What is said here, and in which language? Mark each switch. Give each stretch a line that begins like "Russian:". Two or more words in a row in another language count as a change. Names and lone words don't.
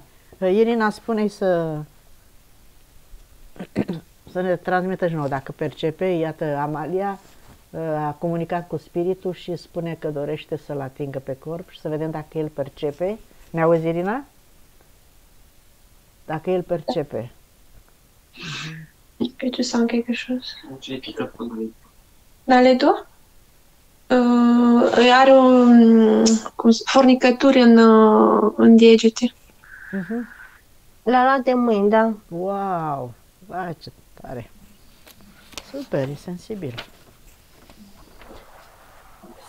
Romanian: Irina, spune-i să ne transmită și nouă dacă percepe. Iată, Amalia a comunicat cu spiritul și spune că dorește să-l atingă pe corp și să vedem dacă el percepe. Ne auzi, Irina? Dacă el percepe.
French: Que tu sens quelque chose? Dans les doigts?
Romanian: Are fornicături în degete. La de mâini, da. Wow! Vai, ce tare! Super, e sensibil.